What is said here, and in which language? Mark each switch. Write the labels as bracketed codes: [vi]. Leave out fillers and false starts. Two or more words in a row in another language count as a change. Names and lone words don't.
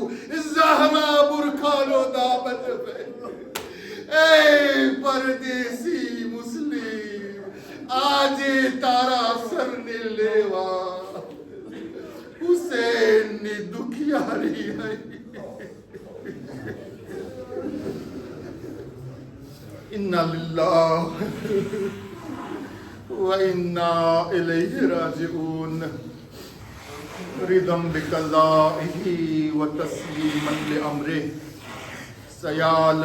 [gu] ઝહરા બુરખાનો દામન પહેર્યો. એ પરદેશી મુસ્લિમ, આજે તારા સરને લેવા હુસૈનની દુખિયારી આવી. [ar] إنا لله وإنا إليه راجعون. رضا بقضائه وتسليما لأمره سيال